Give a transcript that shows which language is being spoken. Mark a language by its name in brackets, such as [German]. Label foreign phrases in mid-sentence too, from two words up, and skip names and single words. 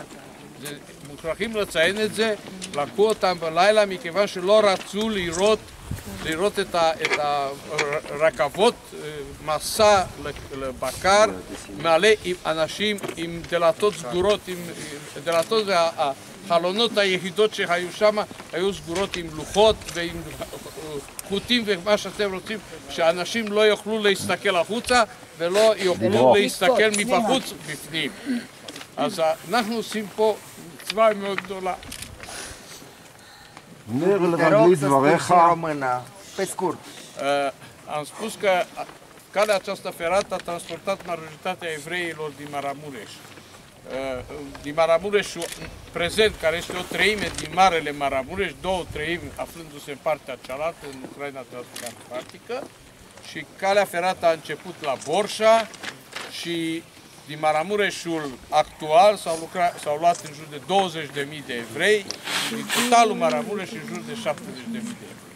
[Hebrew] מוכרחים לציין את זה, לקחו אותם בלילה מכיוון שלא רצו לראות את הרכבות מסע לבקר מלא עם אנשים עם דלתות סגורות, דלתות והחלונות היחידות שהיו שם היו סגורות עם לוחות ועם חוטים ומה שאתם רוצים, שאנשים לא יוכלו להסתכל החוצה ולא יוכלו להסתכל מבחוץ בפנים. אז אנחנו עושים פה מצווה מאוד גדולה. נר לרגלי דבריך. [Romanian] Am spus că calea aceasta ferată a transportat majoritatea evreilor din Maramureș. Din Maramureșul prezent, care este o treime din Marele Maramureș, 2/3 aflându-se în partea cealaltă, în Ucraina transcarpatică, și calea ferată a început la Borșa și din Maramureșul actual s-au luat în jur de 20.000 de evrei, din totalul Maramureș în jur de 70.000 de evrei.